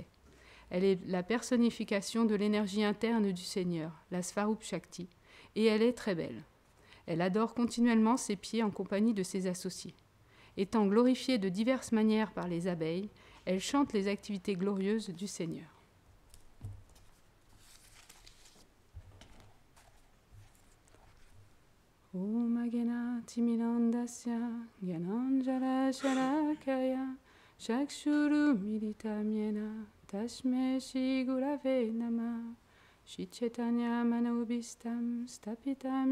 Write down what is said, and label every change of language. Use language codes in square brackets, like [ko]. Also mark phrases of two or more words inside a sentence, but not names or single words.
[fr] Elle est la personnification de l'énergie interne du Seigneur, la [sa] Svarup Shakti, [fr] et elle est très belle. Elle adore continuellement ses pieds en compagnie de ses associés. Étant glorifiée de diverses manières par les abeilles, elle chante les activités glorieuses du Seigneur. [sa] Om Agena Timidandasya Gyananjala Sharakaya Chakshuru Militamyena Tashme Shri Gurave Nama Shri Chaitanya Manobhistam Stapitam